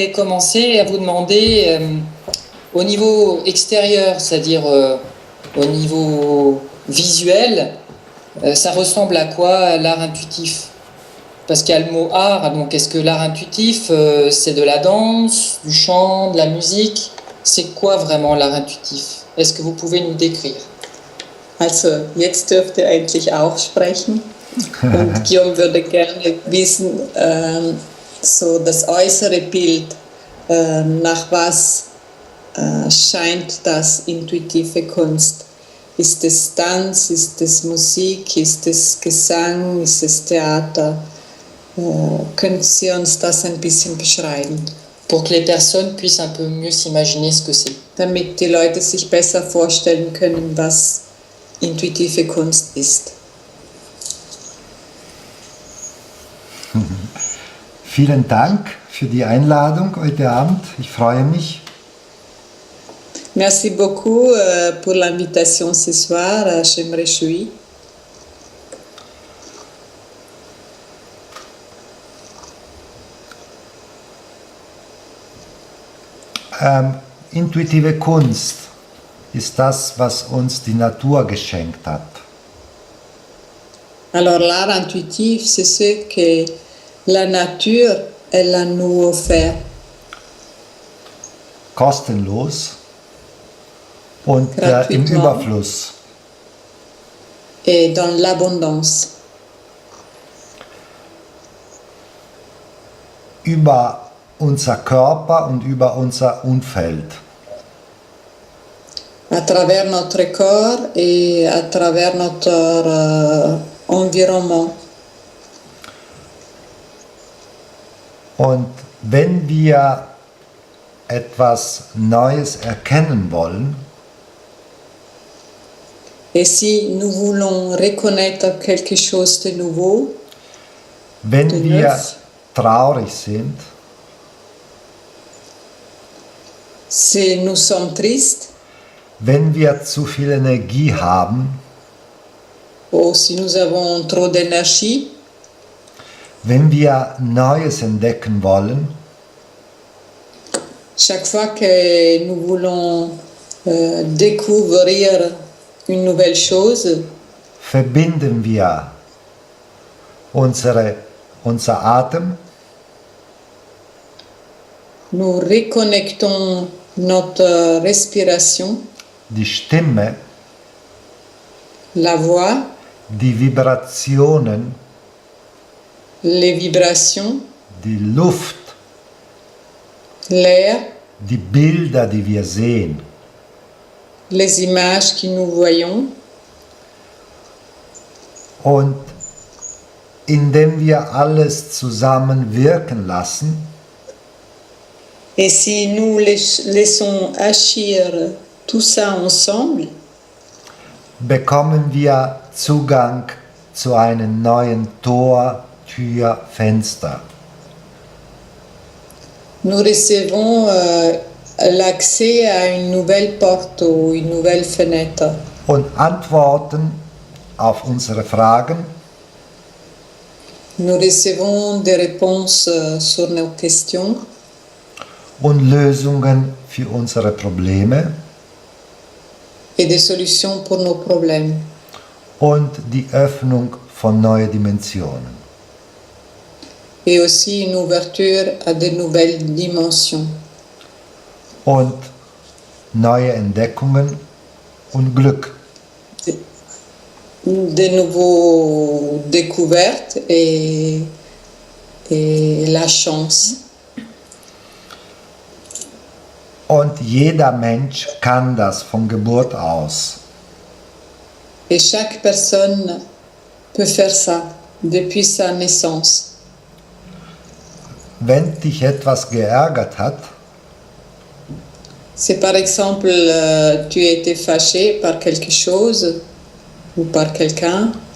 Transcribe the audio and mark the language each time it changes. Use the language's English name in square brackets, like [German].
[French] commencer à vous demander au niveau extérieur, c'est-à-dire au niveau visuel, ça ressemble à quoi l'art intuitif? Parce qu'il y a le mot art, donc est-ce que l'art intuitif, c'est de la danse, du chant, de la musique? C'est quoi vraiment l'art intuitif? Est-ce que vous pouvez nous décrire? [German] Also, jetzt dürft ihr endlich auch sprechen. Und Guillaume würde gerne wissen, so das äußere Bild, nach was scheint das intuitive Kunst? Ist es Tanz, ist es Musik, ist es Gesang, ist es Theater? Können Sie uns das ein bisschen beschreiben? [French] Pour que les personnes puissent un peu mieux s'imaginer ce que c'est. [German] Damit die Leute sich besser vorstellen können, was intuitive Kunst ist. Vielen Dank für die Einladung heute Abend. Ich freue mich. [French] Merci beaucoup pour l'invitation ce soir. Je me réjouis. [German] Intuitive Kunst ist das, was uns die Natur geschenkt hat. [French] Alors l'art intuitif, c'est ce que la nature elle a nous offert. [German] Kostenlos und im Überfluss. [French] Et dans l'abondance. [German] Über unser Körper und über unser Umfeld. [French] À travers notre corps et à travers notre environnement. [German] Und wenn wir etwas Neues erkennen wollen, [French] et si nous voulons reconnaître quelque chose de nouveau, [German] wenn [French] de [German] wir [French] neuf, [German] traurig sind, [French] si nous sommes tristes, [German] wenn wir zu viel Energie haben, [French] ou si nous avons trop d'énergie, [German] wenn wir Neues entdecken wollen, [French] chaque fois que nous voulons découvrir une nouvelle chose, [German] verbinden wir unser Atem, [French] nous reconnectons notre respiration, [German] die Stimme, [French] la voix, [German] die Vibrationen, [French] les vibrations, [German] die Luft, [French] l'air, [German] die Bilder, die wir sehen. [French] les images que nous voyons. [German] Und indem wir alles zusammen wirken lassen, [French] Et si nous laissons agir tout ça ensemble, [German] bekommen wir Zugang zu einem neuen Tor, Tür, Fenster. [French] nous recevons l'accès à une nouvelle porte ou une nouvelle fenêtre. [German] Und Antworten auf unsere Fragen, [French] Nous recevons des réponses sur nos questions [German] und Lösungen für unsere Probleme [French] et des solutions pour nos problèmes. [German] und die Öffnung von neuen Dimensionen. [French] Et aussi une ouverture à de nouvelles dimensions. [German] Und neue Entdeckungen und Glück. [French] De nouvelles découvertes et la chance. [German] Und jeder Mensch kann das von Geburt aus. [French] Et chaque personne peut faire ça depuis sa naissance. [German] Wenn dich etwas geärgert hat, [French] Si par exemple tu as été fâché par quelque chose ou par quelqu'un